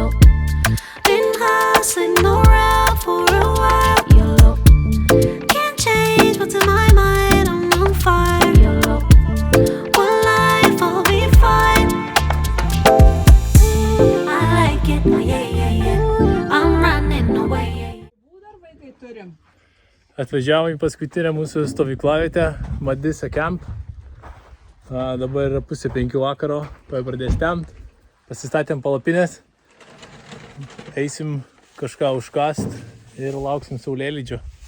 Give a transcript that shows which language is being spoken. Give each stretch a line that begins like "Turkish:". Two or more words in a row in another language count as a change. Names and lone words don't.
English: Been hustling around for a while. YOLO. Can't change what's in my mind, I'm on fire. YOLO. One life, I'll be fine. I like it, yeah, yeah, yeah. I'm running away.
Lithuanian: Atvažiavom į paskutinę mūsų stovyklavietę, Madisa Camp. Dabar yra 4:30 vakaro, pradės temt. Pasistatėm palapinės, eisim kažką užkast ir lauksim saulėlydžio.